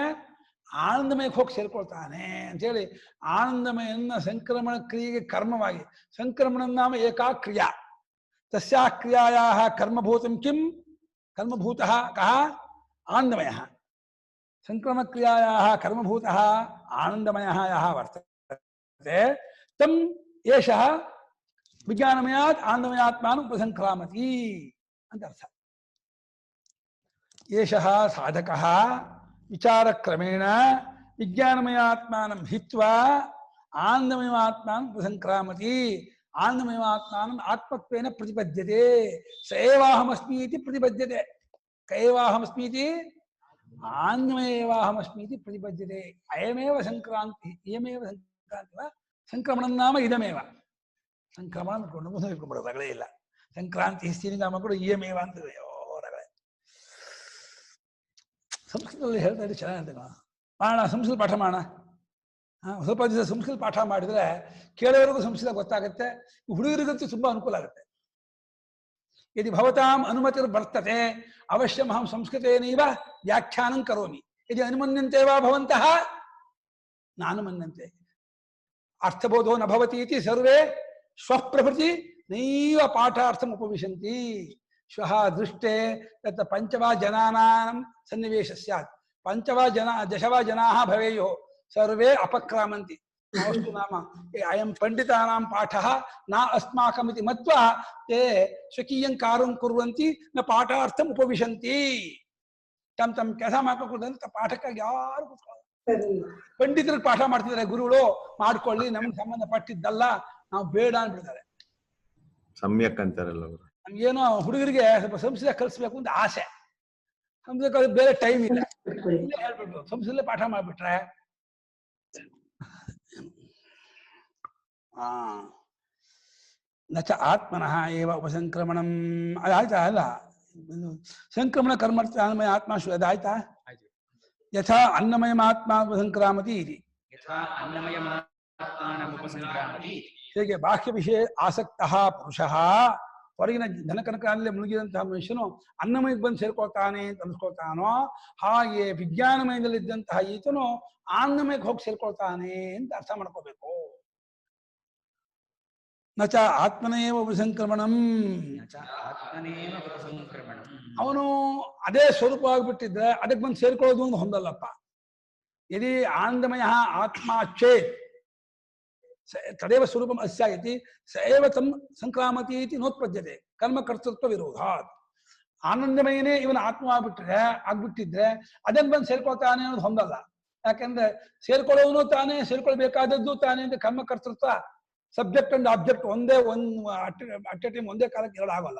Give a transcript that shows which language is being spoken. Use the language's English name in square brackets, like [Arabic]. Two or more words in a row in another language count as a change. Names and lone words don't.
[Kannada] ಆನಂದಮಯಕ್ಕೆ ಹೋಗಿ ಸೇರ್ಕೊಳ್ತಾನೆ ಅಂತೇಳಿ ಆನಂದಮಯನ್ನ ಸಂಕ್ರಮಣ ಕ್ರಿಯೆಗೆ ಕರ್ಮವಾಗಿ. [Sanskrit] ಸಂಕ್ರಮಣ ನಾಮ ಏಕಾ ಕ್ರಿಯಾ, ತಸ್ಯಾ ಕ್ರಿಯಾಯಾ ಕರ್ಮಭೂತಂ ಕಿಂ? ಕರ್ಮಭೂತಃ ಕಃ? ಆನಂದಮಯ. ಸಂಕ್ರಮಣ ಕ್ರಿಯಾಯಾ ಕರ್ಮಭೂತಃ ಆನಂದಮಯಃ ಯಃ ವರ್ತತೆ ತಂ ಏಷಃ ವಿಜ್ಞಾನಮಯಾತ್ ಆನಂದಮಯಾತ್ಮಾನು ಉಪಸಂಕ್ರಾಮತಿ [Kannada] ಅಂತ ಅರ್ಥ. [Sanskrit] ಏಷಃ ಸಾಧಕಃ ವಿಚಾರಕ್ರಮೇಣ ವಿಜ್ಞಾನಮಯಾತ್ಮಾನಂ ಹಿತ್ವಾ ಆನಂದಮಯಮಾತ್ಮಾನಂ ಉಪಸಂಕ್ರಾಮತಿ. ಆನಂದಮಯಮಾತ್ಮಾನಂ ಆತ್ಮತ್ವೇನ ಪ್ರತಿಪದ್ಯತೆ. ಸ ಏವಾಹಮಸ್ಮಿ ಇತಿ ಪ್ರತಿಪದ್ಯತೆ. ಕೈವಾಹಮಸ್ಮಿ ಇತಿ ಆನಂದಮಯೇವಾಹಮಸ್ಮಿ ಇತಿ ಪ್ರತಿಪದ್ಯತೆ. ಅಯಮೇವ ಸಂಕ್ರಾಂತಿ, ಇಯಮೇವ ಸಂಕ್ರಾಂತಿ. ಸಂಕ್ರಮಣ ನಾಮ ಇದಮೇವ. [Kannada] ಸಂಕ್ರಮಣ ಇಟ್ಕೊಂಡು ರಗಳೇ ಇಲ್ಲ. [Sanskrit] ಸಂಕ್ರಾಂತಿ ಸ್ಥಿತಿ ನಾಮ [Kannada] ಕೂಡ ಇಯಮೇವ ಅಂತ ರಗಳೇ. ಸಂಸ್ಕೃತದಲ್ಲಿ ಹೇಳ್ತಾ ಇದ್ರೆ ಚೆನ್ನಾಗಿ ಮಾಡೋಣ, ಸಂಸ್ಕೃತ ಪಾಠ ಮಾಡೋಣ. ಸ್ವಲ್ಪ ದಿವಸ ಸಂಸ್ಕೃತ ಪಾಠ ಮಾಡಿದ್ರೆ ಕೇಳೋರಿಗೂ ಸಂಸ್ಕೃತ ಗೊತ್ತಾಗುತ್ತೆ, ಹುಡುಗರಿಗಂತೂ ತುಂಬಾ ಅನುಕೂಲ ಆಗುತ್ತೆ. [Sanskrit] ಯದಿ ಭವತಾಂ ಅನುಮತಿರ್ ವರ್ತತೆ ಅವಶ್ಯಂ ಅಹಂ ಸಂಸ್ಕೃತೇನೈವ ವ್ಯಾಖ್ಯಾನಂ ಕರೋಮಿ. ಯದಿ ಅನುಮನ್ಯಂತೆ ವಾ ಭವಂತಃ ನಾನುಮನ್ಯಂತೆ. ಅರ್ಥಬೋಧೋ ನ ಭವತಿ ಇತಿ ಸರ್ವೇ ಸ್ವಪ್ರಭೃತಿ ನೈವ ಪಾಠಾರ್ಥಂ ಉಪವಿಶಂತಿ. ಶ್ವಃ ದೃಷ್ಟೇ ತತ್ ಪಂಚವಾ ಜನಾನಾಂ ಸನ್ನಿವೇಶ ಸ್ಯಾತ್. ಪಂಚವಾ ದಶವಾ ಜನಾಃ ಭವೇಯುಃ ಸರ್ವೇ ಅಪಕ್ರಾಮಂತಿ. ಅಷ್ಟು ನಾಮ ಅಯಂ ಪಂಡಿತಾನಾಂ ಪಾಠಃ ನ ಅಸ್ಮಾಕಮಿತಿ ಮತ್ವಾ ತೇ ಸ್ವಕೀಯಂ ಕಾರ್ಯಂ ಕುರ್ವಂತಿ ನ ಪಾಠಾರ್ಥಂ ಉಪವಿಶಂತಿ. [Kannada] ತಮ್ಮ ಕೆಲಸ ಮಾಡ್ಕೊಂಡು ಪಾಠಕ್ಕಾಗಿ ಯಾರು ಕೂತ್ಕೊಳ್ಳೋದು. ಪಂಡಿತರಿಗೆ ಪಾಠ ಮಾಡ್ತಿದ್ದಾರೆ ಗುರುಗಳು, ಮಾಡ್ಕೊಳ್ಳಿ, ನಮ್ಗೆ ಸಂಬಂಧಪಟ್ಟಿದ್ದಲ್ಲ, ನಾವು ಬೇಡ ಅಂದ್ಬಿಡ್ತಾರೆ. ಸಮ್ಯಕ್ ಅಂತಾರಲ್ಲ ಅವರು. ನಮ್ಗೇನೋ ಹುಡುಗರಿಗೆ ಸ್ವಲ್ಪ ಸಂಸ್ಕೃತ ಕಲಿಸ್ಬೇಕು ಅಂತ ಆಸೆ, ಸಂಸ್ಕೃತ ಕಲಿಸ್ ಬೇರೆ ಟೈಮ್ ಇಲ್ಲ, ಹೇಳ್ಬಿಟ್ಟು ಸಂಸ್ಕೃತಲ್ಲೇ ಪಾಠ ಮಾಡ್ಬಿಟ್ರೆ [Sanskrit] ನಚ ಆತ್ಮನಃ ಏವ ಉಪಸಂಕ್ರಮಣಂ. [Kannada] ಅದಾಯ್ತಾ? ಅಲ್ಲ, ಸಂಕ್ರಮಣ ಕರ್ಮರ್ಥಾನ್ಮಯ ಆತ್ಮ ಅದಾಯ್ತಾ? [Sanskrit] ಯಥಾ ಅನ್ನಮಯಮಾತ್ಮ ಉಪಸಂಕ್ರಾಮತಿ ಇತಿ. ಯಥಾ ಅನ್ನಮಯಮಾತ್ಮಾನಮುಪಸಂಕ್ರಾಮತಿ. [Kannada] ಹೇಗೆ [Sanskrit] ಬಾಹ್ಯ ವಿಷಯ ಆಸಕ್ತಃ ಪುರುಷಃ, [Kannada] ಹೊರಗಿನ ಧನಕನಕಾಲಲ್ಲಿ ಮುಳುಗಿದಂತಹ ಮನುಷ್ಯನು ಅನ್ನಮಯಕ್ಕೆ ಬಂದು ಸೇರ್ಕೊಳ್ತಾನೆ ಅಂತ ಅನ್ಸ್ಕೊಳ್ತಾನೋ, ಹಾಗೆ ವಿಜ್ಞಾನಮಯದಲ್ಲಿದ್ದಂತಹ ಈತನು ಅನ್ನಮಯಕ್ಕೆ ಹೋಗಿ ಸೇರ್ಕೊಳ್ತಾನೆ ಅಂತ ಅರ್ಥ ಮಾಡ್ಕೋಬೇಕು. [Sanskrit] ನಚ ಆತ್ಮನೇವ ಉಪಸಂಕ್ರಮಣಂ. ಆತ್ಮನೇವ ಉಪಸಂಕ್ರಮಣಂ. [Kannada] ಅವನು ಅದೇ ಸ್ವರೂಪ ಆಗ್ಬಿಟ್ಟಿದ್ರೆ ಅದಕ್ಕೆ ಬಂದು ಸೇರ್ಕೊಳ್ಳೋದು ಒಂದು ಹೊಂದಲ್ಲಪ್ಪ. [Sanskrit] ಯದಿ ಆನಂದಮಯ ಆತ್ಮ ಚೇತ್ ತದೇವ ಸ್ವರೂಪಂ ಅಸ್ಯ ಇತಿ ಸಏವ ತಂ ಸಂಕ್ರಾಮತಿ ಇತಿ ನೋತ್ಪದ್ಯತೆ ಕರ್ಮಕರ್ತೃತ್ವ ವಿರೋಧಾತ್. [Kannada] ಆನಂದಮಯನೇ ಇವನ ಆತ್ಮ ಆಗ್ಬಿಟ್ಟಿದ್ರೆ ಅದಕ್ಕೆ ಬಂದು ಸೇರ್ಕೊಳ್ತಾನೆ ಅನ್ನೋದು ಹೊಂದಲ್ಲ. ಯಾಕೆಂದ್ರೆ ಸೇರ್ಕೊಳ್ಳೋನು ತಾನೇ, ಸೇರ್ಕೊಳ್ಬೇಕಾದದ್ದು ತಾನೇ ಅಂತ ಕರ್ಮಕರ್ತೃತ್ವ, [English] subject and object [Kannada] ಒಂದೇ [English] at a time [Kannada] ಒಂದೇ ಕಾಲಕ್ಕೆ ಎರಡು ಆಗೋಲ್ಲ.